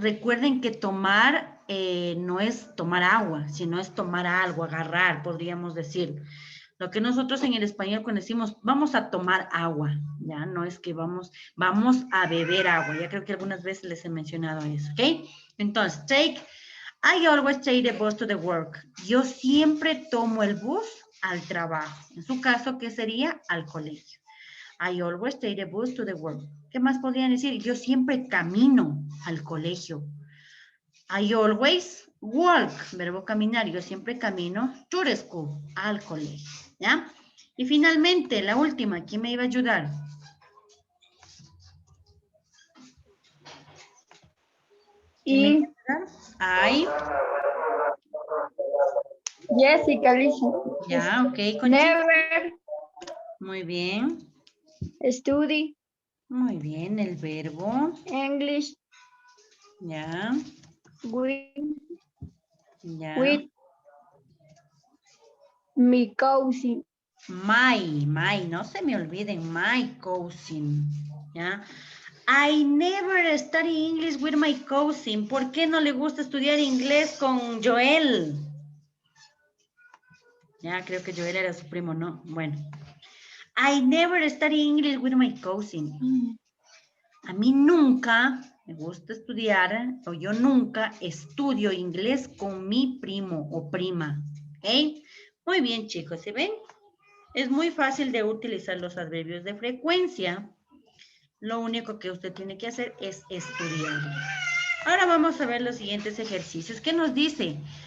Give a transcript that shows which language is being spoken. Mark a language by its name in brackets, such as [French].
[Spanish] Recuerden que tomar no es tomar agua, sino es tomar algo, agarrar, podríamos decir. Lo que nosotros en el español cuando decimos vamos a tomar agua, ya no es que vamos a beber agua. Ya creo que algunas veces les he mencionado eso, ¿ok? [English] Entonces, I always take the bus to the work. [Spanish] Yo siempre tomo el bus al trabajo. En su caso, ¿qué sería? Al colegio. [English] I always take the bus to the work. [Spanish] ¿Qué más podrían decir? Yo siempre camino al colegio. [English] I always walk, [Spanish] verbo caminar. Yo siempre camino [English] to the school, [Spanish] al colegio. ¿Ya? Y finalmente, la última, ¿quién me iba a ayudar? ¿Quién me iba a ayudar? I. [English] Jessica, listen. [Spanish] Ya, ok. [English] Never [Spanish] Muy bien. [English] study [Spanish] Muy bien, el verbo. [English] English [Spanish] Ya, ya. [English] with my cousin. [Spanish] My, no se me olviden, [English] my cousin. [Spanish] ¿Ya? [English] I never study English with my cousin. [Spanish] ¿Por qué no le gusta estudiar inglés con Joel? Ya, creo que Joel era su primo, ¿no? Bueno. [English] I never study English with my cousin. [Spanish] A mí nunca me gusta estudiar, o yo nunca estudio inglés con mi primo o prima. ¿Ok? Muy bien, chicos, ¿se ven? Es muy fácil de utilizar los adverbios de frecuencia. Lo único que usted tiene que hacer es estudiar. Ahora vamos a ver los siguientes ejercicios. ¿Qué nos dice?